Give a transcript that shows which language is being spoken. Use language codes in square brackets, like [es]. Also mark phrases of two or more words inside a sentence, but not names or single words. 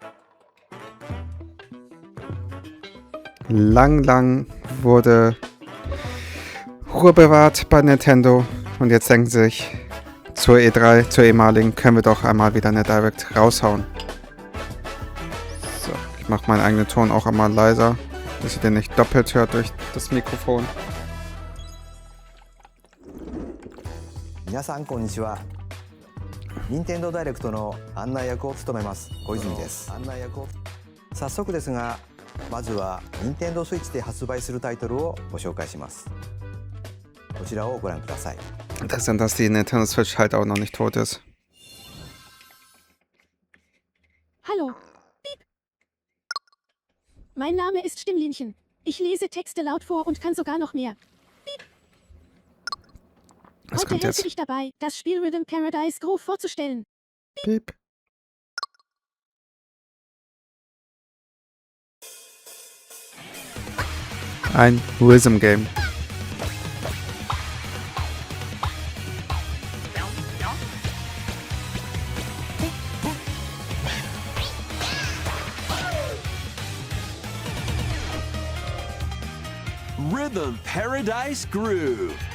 [de] Lang wurde Ruhe bewahrt bei Nintendo und jetzt denken sie sich, zur E3, zur ehemaligen, können wir doch einmal wieder eine Direct raushauen. So, ich mache meinen eigenen Ton auch einmal leiser, dass ihr den nicht doppelt hört durch das Mikrofon. [ja] 皆さんこんにちは。任天堂ダイレクトの案内役を務めます小泉です。早速ですが、まずは任天堂スイッチで発売するタイトルをご紹介します。こちらをご覧ください。 [de] Interessant, dass die Nintendo Switch halt auch noch nicht tot ist. Hallo. Piep. Mein Name ist Stimmlinchen. Ich lese Texte laut vor und kann sogar noch mehr. Piep. Was Heute kommt helfe jetzt? ich dabei, das Spiel Rhythm Paradise Groove vorzustellen. Piep. Ein [en] Rhythm Game. [de] Rhythm Paradise Groove.